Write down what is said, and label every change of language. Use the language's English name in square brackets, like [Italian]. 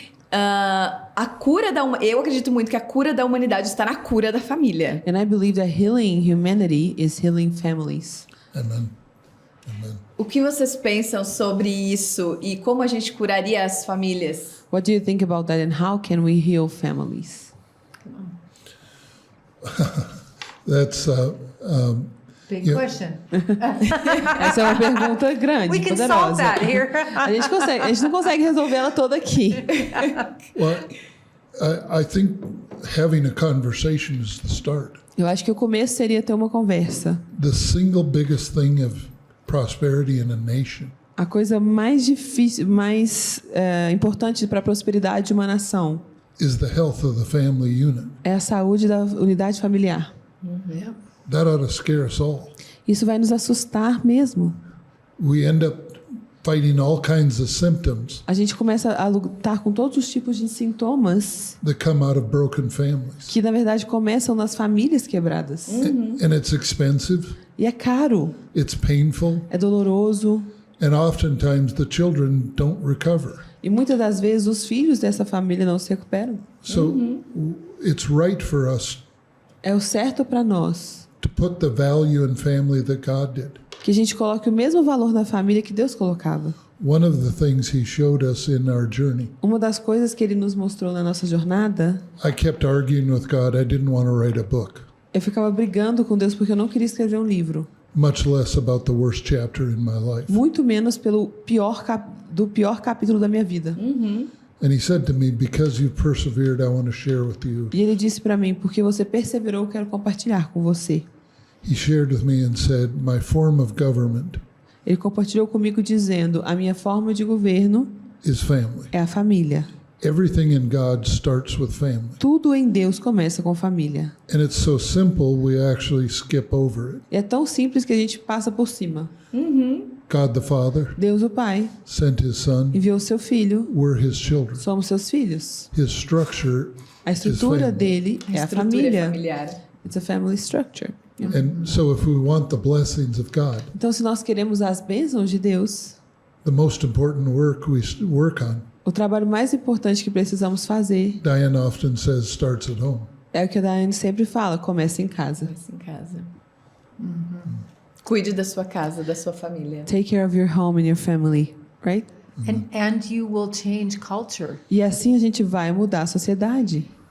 [Portuguese] A cura eu acredito muito que a cura da humanidade está na cura da família. [English] And I believe that healing humanity is healing families. Amen. Amen. [Portuguese] O que vocês pensam sobre isso e como a gente curaria as famílias? [English] What do you think about that, and how can we heal families? That's Big Yeah. question. [Portuguese] Essa é uma pergunta grande, [English] We can solve [Portuguese] poderosa. [English] that here. [Portuguese] A gente não consegue resolver ela toda aqui. [English] well, I think having a conversation is the start. [Portuguese] Eu acho que o começo seria ter uma conversa. [English] The single biggest thing of prosperity in a nation [Portuguese] A coisa mais difícil, mais importante para a prosperidade de uma nação [English] is the health of the family unit. [Portuguese] é a saúde da unidade familiar. [English] Yeah. That ought to scare us all. [Portuguese] Isso vai nos assustar mesmo. [English] We end up fighting all kinds of symptoms [Portuguese] A gente começa a lutar com todos os tipos de sintomas [English] that come out of broken families. [Portuguese] que, na verdade, começam nas famílias quebradas. [English] And it's expensive, [Portuguese] E é caro, [English] it's painful, [Portuguese] é doloroso. [English] and oftentimes the children don't recover. [Portuguese] E muitas das vezes os filhos dessa família não se recuperam. [English] So it's right for us [Portuguese] É o certo para nós [English] to put the value in family that God did. [Portuguese] que a gente coloque o mesmo valor na família que Deus colocava. [English] One of the things he showed us in our journey, [Portuguese] Uma das coisas que ele nos mostrou na nossa jornada, [English] I kept arguing with God. I didn't want to write a book, [Portuguese] eu ficava brigando com Deus porque eu não queria escrever um livro. [English] much less about the worst chapter in my life. [Portuguese] Muito menos pelo do pior capítulo da minha vida. [English] And he said to me, because you've persevered, I want to share with you. [Portuguese] E ele disse para mim, porque você perseverou, eu quero compartilhar com você. [English] He shared with me and said, my form of government [Portuguese] Ele compartilhou comigo dizendo, a minha forma de governo [English] is family. [Portuguese] é a família. [English] Everything in God starts with family. [Portuguese] Tudo em Deus começa com família. [English] And it's so simple, we actually skip over it. [Portuguese] É tão simples que a gente passa por cima. [English] God the Father [Portuguese] Deus o Pai [English] sent his Son. [Portuguese] enviou seu Filho, [English] We're his children. [Portuguese] somos seus filhos. [English] His structure [Portuguese] A estrutura [English] family. [Portuguese] dele é a Estrutura família. familiar. [English] It's a family structure. And so if we want the blessings of God, [Portuguese] Então, se nós queremos as bênçãos de Deus, [English] the most important work we work on, [Portuguese] o trabalho mais importante que precisamos fazer [English] Diane often says, starts at home. [Portuguese] é o que a Daiane sempre fala, começa em casa. Começa em casa. Cuide da sua casa, da sua família. [English] Take care of your home and your family, right? And you will change culture. [Portuguese] E assim a gente vai mudar a sociedade.